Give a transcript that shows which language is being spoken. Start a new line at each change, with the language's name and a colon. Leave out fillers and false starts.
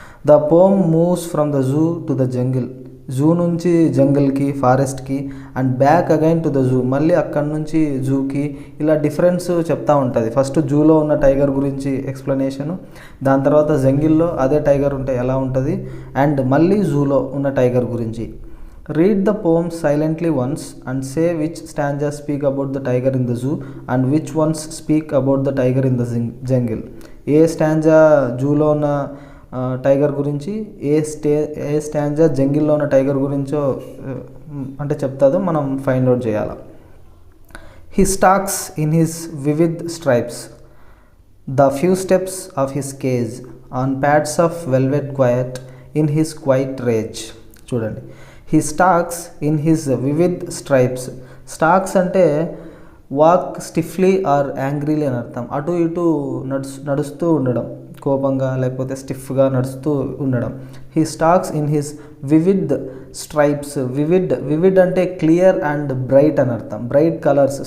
English: The poem moves from the zoo to the jungle.
Telugu: Zoo నుంచి జంగిల్కి ఫారెస్ట్కి
English: and back again to the zoo,
Telugu: మళ్ళీ అక్కడి నుంచి జూకి, ఇలా డిఫరెన్స్ చెప్తూ ఉంటుంది. ఫస్ట్ జూలో ఉన్న టైగర్ గురించి ఎక్స్ప్లెనేషను, దాని తర్వాత జంగిల్లో అదే టైగర్ ఉంటే ఎలా ఉంటుంది, అండ్ మళ్ళీ జూలో ఉన్న టైగర్ గురించి.
English: Read the poem silently once and say which stanzas speak about the tiger in the zoo and which ones speak about the tiger in the jungle.
Telugu: ఏ stanza జూలో ఉన్న tiger గురించి, ఏ stanza జంగిల్లో ఉన్న tiger గురించో అంటే చెప్తాదో మనం find out చేయాలి.
English: He stalks in his vivid stripes, the few steps of his cage, on pads of velvet quiet, in his quiet rage. చూడండి, he stalks in his vivid stripes. Stalks అంటే walk stiffly or angrily
Telugu: అని అర్థం. అటు ఇటు నడుస్తూ ఉండడం, కోపంగా లేకపోతే స్టిఫ్గా నడుస్తూ ఉండడం.
English: He stalks in his vivid stripes. Vivid అంటే clear and bright
Telugu: అని అర్థం.
English: Bright colours.